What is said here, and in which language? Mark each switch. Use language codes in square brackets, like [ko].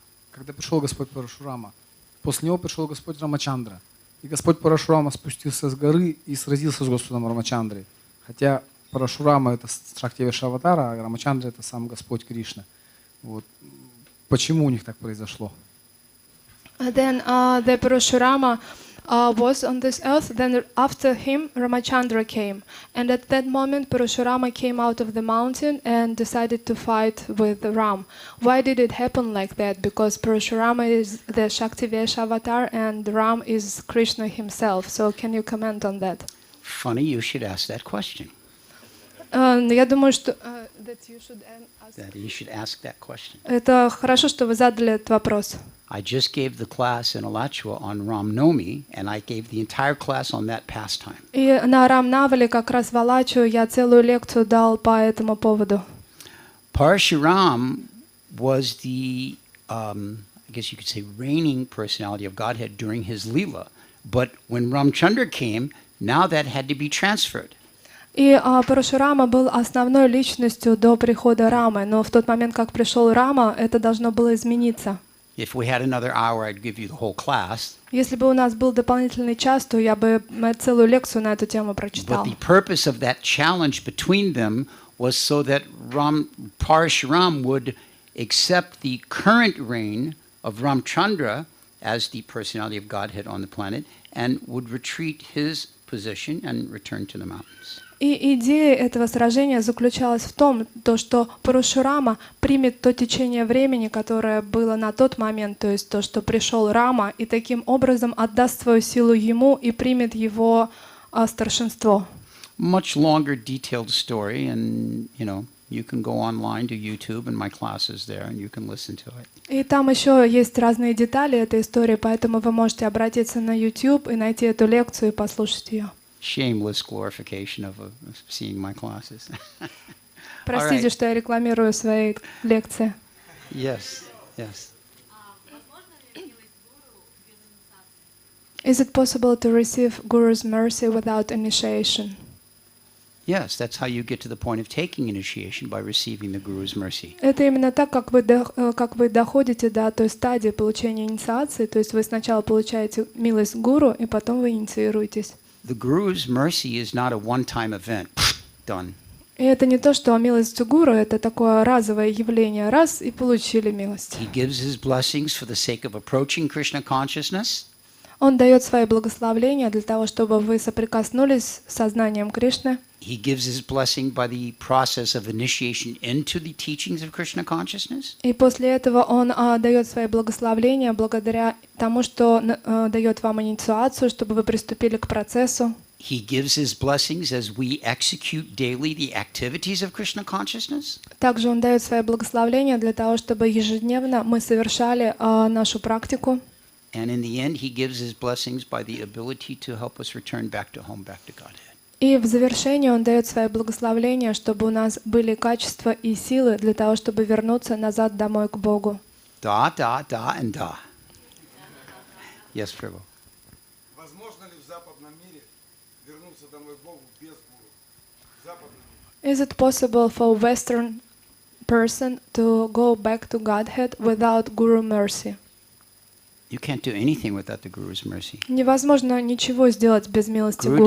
[ru] Когда пришел Господь Парашурама, после него пришел Господь Рамачандра. И Господь Парашурама спустился с горы и сразился с Господом Рамачандрой. Хотя Парашурама — это Шактивеша аватара, а Рамачандра — это сам Господь Кришна. Вот. Почему у них так произошло? [en] Then the Parashurama was on this earth. Then after him, Ramachandra came. And at that moment, Parashurama came out of the mountain and decided to fight with Ram. Why did it happen like that? Because Parashurama is the Shaktivesha avatar and Ram is Krishna himself. So can you comment on that? Funny, you should ask that question. [ru] Я думаю, что [en] That you should ask that question. [ru] это хорошо, что вы задали этот вопрос. [en] I just gave the class in Alachua on Ram Nomi, and I gave the entire class on that pastime. [ru] И на Рамнавале как раз в Алачу я целую лекцию дал по этому поводу. [en] Parashuram was the, I guess you could say, reigning personality of Godhead during his Leela. But when Ramchandra came, now that had to be transferred. [ru] И Парашурама был основной личностью до прихода Рамы, но в тот момент, как пришел Рама, это должно было измениться. [en] If we had another hour, I'd give you the whole class. [ru] Если бы у нас был дополнительный час, то я бы целую лекцию на эту тему прочитал. [en] But the purpose of that challenge between them was so that Parashuram would accept the current reign of Ramchandra as the personality of Godhead on the planet and would retreat his position and return to the mountains. [ru] И идея этого сражения заключалась в том, что Парашурама примет то течение времени, которое было на тот момент, то есть то, что пришел Рама, и таким образом отдаст свою силу ему и примет его старшинство. [en] Much longer detailed story, and you can go online to YouTube, and my class is there, and you can listen to it. [ru] И там еще есть разные детали этой истории, поэтому вы можете обратиться на YouTube и найти эту лекцию и послушать ее. [en] Shameless glorification of seeing my classes. [ru] Простите, что я рекламирую свои лекции. [en] Yes, yes. Is it possible to receive Guru's mercy without initiation? Yes, that's how you get to the point of taking initiation, by receiving the Guru's mercy. [ru] Это именно так, как вы доходите до той стадии получения инициации, то есть вы сначала получаете милость Гуру, и потом вы инициируетесь. [en] The Guru's mercy is not a one-time event. Done. [ru] И это не то, что милость Гуру, это такое разовое явление, раз и получили милость. [en] He gives his blessings for the sake of approaching Krishna consciousness. [ru] Он дает свои благословления для того, чтобы вы соприкоснулись с сознанием Кришны. [en] He gives his blessing by the process of initiation into the teachings of Krishna consciousness. [ru] И после этого он дает свои благословения благодаря тому, что дает вам инициацию, чтобы вы приступили к процессу. [en] He gives his blessings as we execute daily the activities of Krishna consciousness. [ru] Также он дает свои благословения для того, чтобы ежедневно мы совершали нашу практику. [en] And in the end, he gives his blessings by the ability to help us return back to home, back to Godhead. [ru] И в завершении он дает свои благословления, чтобы у нас были качества и силы для того, чтобы вернуться назад домой к Богу. [en] Da, and da. Yes, Prabhu. [ru] Возможно ли в западном мире вернуться домой к Богу без гуру? В западном мире. [en] Is it possible for Western person to go back to Godhead without Guru mercy? You can't do anything without the Guru's mercy. [ru] Невозможно ничего сделать без милости Гуру.